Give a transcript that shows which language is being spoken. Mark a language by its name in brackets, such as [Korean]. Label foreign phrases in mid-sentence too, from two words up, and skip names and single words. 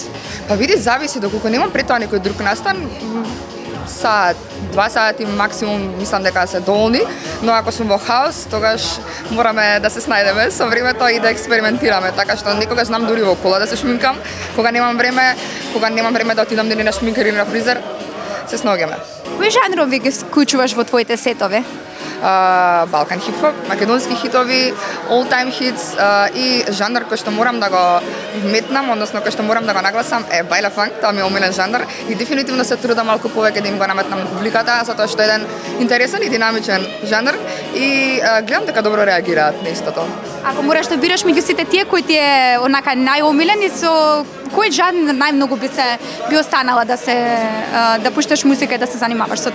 [Macedonian] Па види, зависи доколку немам пред тоа некој друг настан, саат, 2 сати максимум мислам дека се доволни, но ако сум во хаос, тогаш мораме да се снајдеме со времето и да експериментираме, така што некогаш знам дури во кола да се шминкам, кога немам време да отидам дали на шминкар или на фризер, се снаоѓаме. Кои жанрови ги вклучуваш во твоите сетови? Балкан хип-хоп, македонски хитови, [English] all-time hits [Macedonian] и жанр кој што морам да го вметнам, односно кој што морам да го нагласам е бајле фанк, тоа ми е омилен жанр и дефинитивно се трудам малку повеќе да им го наметнам публиката, затоа што е еден интересен и динамичен жанр и гледам дека добро реагираат на истото. Ако мораш да бираш меѓу сите тие кој ти е онака најомилен и со кој жанр најмногу би останала да пушташ музика и да се занимаваш со тоа?